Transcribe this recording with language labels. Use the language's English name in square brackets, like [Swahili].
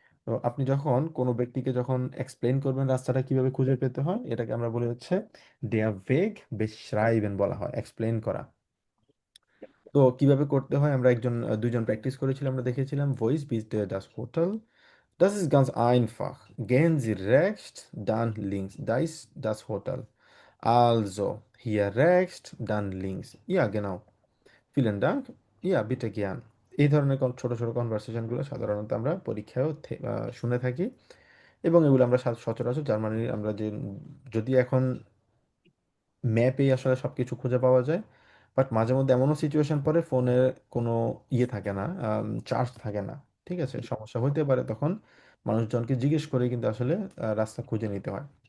[Bangla] তো আপনি যখন কোনো ব্যক্তিকে যখন এক্সপ্লেন করবেন রাস্তাটা কিভাবে খুঁজে পেতে হয়, এটাকে আমরা বলি হচ্ছে [German] দেয়ার ভেগ বেশরাইবেন [Bangla] বলা হয়, এক্সপ্লেন করা। তো কিভাবে করতে হয় আমরা দুইজন প্র্যাকটিস করেছিলাম, আমরা দেখেছিলাম [German] ভয়েস বিজ das Hotel. Das ist ganz einfach. Gehen Sie rechts, dann links. Da ist das Hotel. Also, hier rechts, dann links. Ja, genau. Vielen Dank. Ja, bitte gern. [Bangla] এই ধরনের ছোট ছোট কনভারসেশনগুলো সাধারণত আমরা পরীক্ষায়ও শুনে থাকি, এবং এগুলো আমরা সচরাচর জার্মানির আমরা যে, যদি এখন ম্যাপেই আসলে সব কিছু খুঁজে পাওয়া যায়, বাট মাঝে মধ্যে এমনও সিচুয়েশন পড়ে ফোনের কোনো ইয়ে থাকে না, চার্জ থাকে না, ঠিক আছে, সমস্যা হইতে পারে, তখন মানুষজনকে জিজ্ঞেস করে কিন্তু আসলে রাস্তা খুঁজে নিতে হয়।